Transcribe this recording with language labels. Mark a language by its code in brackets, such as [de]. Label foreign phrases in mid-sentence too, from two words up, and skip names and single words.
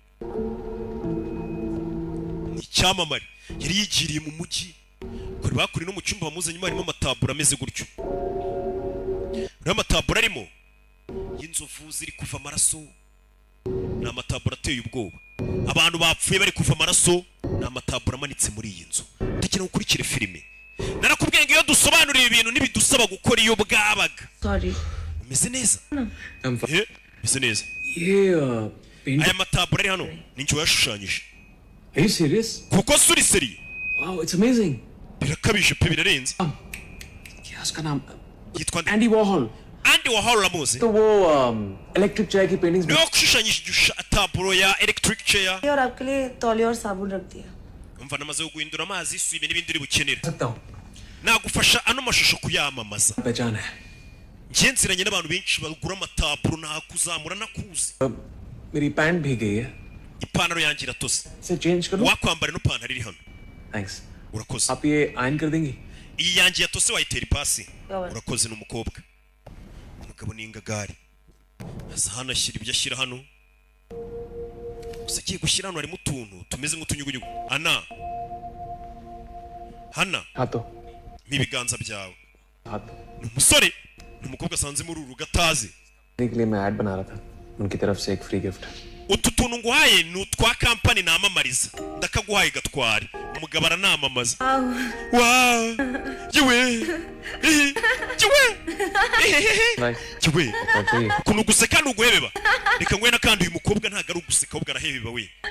[rw] ni icyamamare yari yigiriye mu mujyi kuri bakuri no mu cyumba bamuzanyemo harimo amatabura ameze gutyo uriya matabura arimo y'inzovu ziri kuva amaraso ni amatabura ateye ubwoba abantu bapfuye bari kuva amaraso ni amatabura amanitse muri iyi nzu ndagira ngo ukurikire filime narakubwiye ngo iyo dusobanuriye ibintu ntibidusaba gukora iyo bwabaga [en] Sorry. [rw] umeze neza [en] I'm fine. [rw] umeze neza [hi] ये पेंटिंग [rw] aya matabura ari hano ni njye wayashushanyije [en] Are you serious? [rw] kuko suri seriye [en] Wow, it's amazing. [rw] birakabije pe birarenze [hi] क्या उसका नाम [rw] yitwa nde [hi] एंडी वॉर्हॉल [rw] Andy Warhol uramuzi [hi] तो वो [en] electric chair [hi] की पेंटिंग्स [rw] niwe washushanyije taburo ya [en] electric chair [hi] और आपके लिए तौलिया और साबुन रख दिया [rw] umva namaze guhindura amazi isubiye n'ibindi uri bukenera [hi] सकता हूँ [rw] nagufasha ano mashusho kuyamamaza [hi] पहचान है [rw] njye nziranye n'abantu benshi bagura amataburo nakuzamura nakuzi [hi] मेरी पैंट भी गई है [rw] ipantaro yanjye iratose [hi] इसे चेंज करूँ [rw] wakwambara ino pantaro iri hano [hi] थैंक्स [rw] urakoze [hi] आप ये आयन कर देंगी [rw] iyi yanjye yatose wayitera ipasi Yawe. urakoze ni umukobwa umugabo ni ingagari aza hano ashyira ibyo ashyira hano gusa agiye gushyira hano harimo utuntu tumeze nk'utunyugunyugu hana [hi] हाथों [rw] nk'ibiganza byawe [hi] हाथों [rw] ni umusore ni umukobwa asanze muri uru rugo atazi [hi] के लिए मैं ऐड बना रहा था उनकी तरफ से एक [en] free gift [rw] utu tuntu nguhaye ni utwa kampani namamariza ndakaguhaye gatware umugabo aranamamaza wow yewe yewe yewe ukuntu guseka ni uguhebeba reka ngwena kandi uyu mukobwa ntabwo ari uguseka ahubwo arahebeba we